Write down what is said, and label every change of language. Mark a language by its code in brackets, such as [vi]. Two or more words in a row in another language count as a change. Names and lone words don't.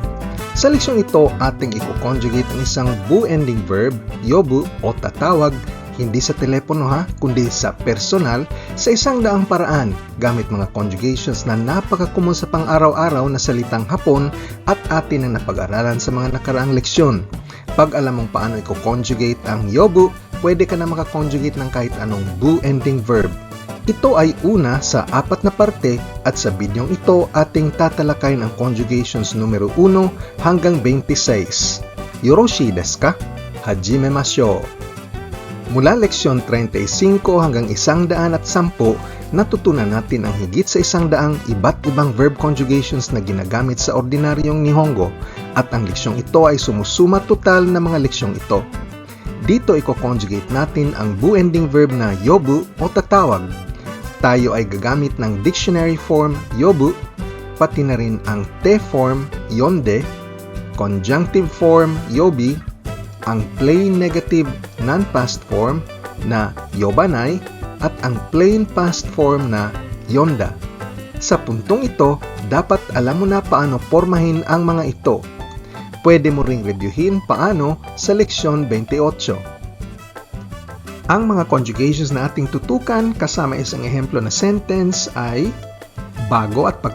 [tl] Sa leksyon ito, ating i-conjugate ang isang [en] bu-ending verb, [tl] yobu o tatawag, hindi sa telepono kundi sa personal, sa isang daang paraan, gamit mga conjugations na napaka-common sa pang-araw-araw na salitang Hapon at atin ang napag-aralan sa mga nakaraang leksyon. Pag alam mong paano i-conjugate ang yobu, pwede ka na makakonjugate ng kahit anong [en] bu-ending verb. [tl] Ito ay una sa 4 na parte at sa bidyong ito ating tatalakayin ang conjugations numero 1 hanggang 26. [ja] よろしいですか？始めましょう! [tl] Mula leksyon 35 hanggang 110, natutunan natin ang higit sa 100 iba't ibang [en] verb conjugations [tl] na ginagamit sa ordinaryong Nihongo at ang leksyong ito ay sumusuma total na mga leksyong ito. Dito i-conjugate natin ang [en] bu-ending verb [tl] na yobu o tatawag. Tayo ay gagamit ng [en] dictionary form [tl] yobu, pati na rin ang [en] te form [tl] yonde, [en] conjunctive form [tl] yobi, ang [en] plain negative non-past form [tl] na yobanai, at ang [en] plain past form [tl] na yonda. Sa puntong ito, dapat alam mo na paano pormahin ang mga ito. Pwede mo ring reviewin paano sa leksyon 28. Ang mga conjugations na ating tutukan kasama isang ehemplo na sentence ay bago at